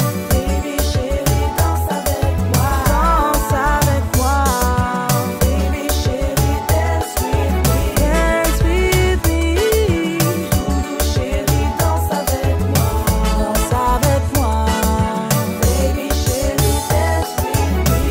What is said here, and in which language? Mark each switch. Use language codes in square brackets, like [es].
[fr] Baby chérie, danse avec moi. Danse avec moi. [en] Baby chérie, dance with me. Dance with me. [fr] Doudou chérie, danse avec moi. Danse avec moi. [en] Baby chérie, dance with me.